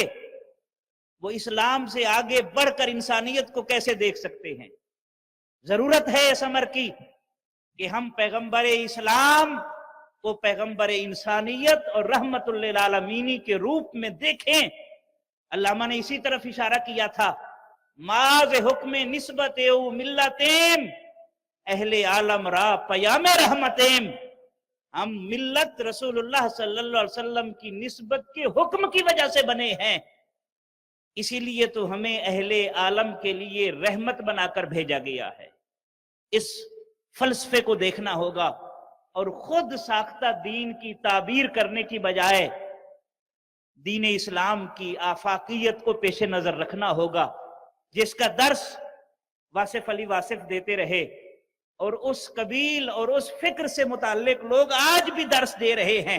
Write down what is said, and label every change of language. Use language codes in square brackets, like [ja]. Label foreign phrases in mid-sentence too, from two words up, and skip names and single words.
[ur] وہ اسلام سے آگے بڑھ کر انسانیت کو کیسے دیکھ سکتے ہیں؟ ضرورت ہے اس امر کی کہ ہم پیغمبر اسلام کو پیغمبر انسانیت اور رحمت للعالمین کے روپ میں دیکھیں. علامہ نے اسی طرف اشارہ کیا تھا، [fa] ماز حکم نسبت او ملتیم اہل عالم را پیام رحمتیم. [ur] ہم ملت رسول اللہ صلی اللہ علیہ وسلم کی نسبت کے حکم کی وجہ سے بنے ہیں، اسی لیے تو ہمیں اہل عالم کے لیے رحمت بنا کر بھیجا گیا ہے. اس فلسفے کو دیکھنا ہوگا اور خود ساختہ دین کی تعبیر کرنے کی بجائے دین اسلام کی آفاقیت کو پیش نظر رکھنا ہوگا، جس کا درس واصف علی واصف دیتے رہے اور اس قبیل اور اس فکر سے متعلق لوگ آج بھی درس دے رہے ہیں.